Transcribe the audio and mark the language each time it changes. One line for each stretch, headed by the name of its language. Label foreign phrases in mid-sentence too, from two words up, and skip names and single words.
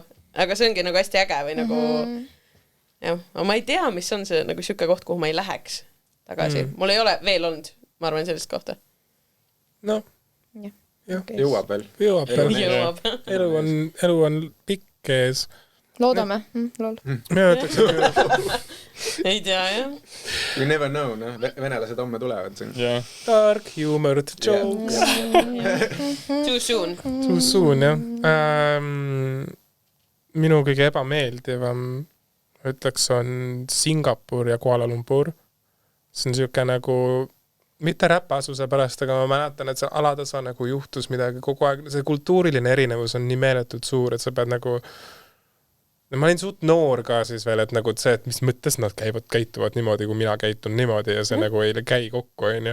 Estonian: Aga see ongi nagu hästi äge või nagu... Jah, aga ma ei tea, mis on see nagu siuke koht, kuhu ma ei läheks tagasi. Mul ei ole veel olnud, ma arvan, sellist kohta. No. Jõuab veel. Jõuab. Elu on pikk ees. Loodame. Ei tea, jah.
English: You never know,
Estonian: venelased homme tulevad siin.
English: Dark humor, jokes. Too soon. Too soon,
Estonian: jah. minu kõige ebameeldivam ütleks on Singapur ja Kuala Lumpur. See on siuke nagu mitte räpasuse pärast, aga ma mäletan, et see alatasa nagu juhtus midagi kogu aeg. See kultuuriline erinevus on nii meeletult suur, et sa pead nagu ma olin suht noor ka siis veel, et nagu see, et mis mõttes nad käituvad niimoodi, kui mina käitun niimoodi ja see nagu ei käi kokku, onju.